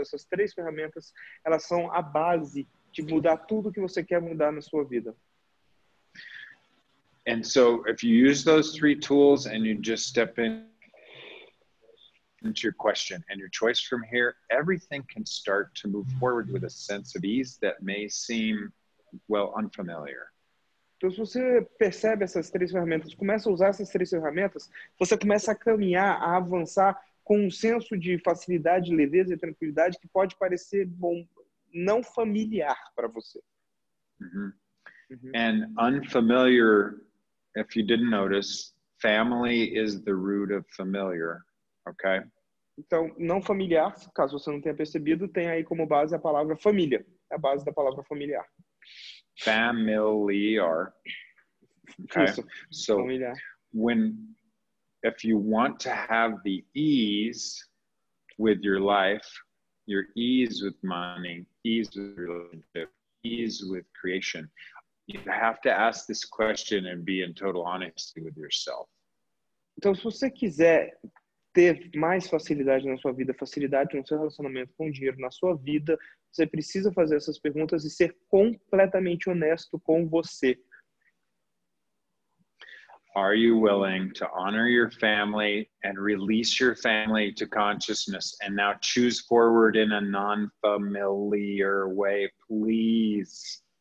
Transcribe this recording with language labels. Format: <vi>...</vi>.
<pt>Essas três ferramentas, elas são a base de mudar tudo que você quer mudar na sua vida.</pt> <en>And so if you use those three tools and you just step into your question and your choice from here, everything can start to move forward with a sense of ease that may seem, well, unfamiliar.</en> <pt>Então, se você percebe essas três ferramentas, começa a usar essas três ferramentas, você começa a caminhar, a avançar com um senso de facilidade, leveza e tranquilidade que pode parecer bom, não familiar para você. Mm-hmm.</pt> <en>And unfamiliar, if you didn't notice, family is the root of familiar, okay?</en> <pt>Então, não familiar, caso você não tenha percebido, tem aí como base a palavra família, a base da palavra familiar.</pt> <en>Familiar. Okay.</en> <pt>Isso,</pt> <en>so</en> <pt>familiar.</pt> <en>if you want to have the ease with your life, your ease with money, ease with relationship, ease with creation, you have to ask this question and be in total honesty with yourself.</en> <pt>Então, se você quiser ter mais facilidade na sua vida, facilidade no seu relacionamento com o dinheiro, na sua vida, você precisa fazer essas perguntas e ser completamente honesto com você.</pt> <en>Are you willing to honor your family and release your family to consciousness and now choose forward in a non-familiar way, please?</en>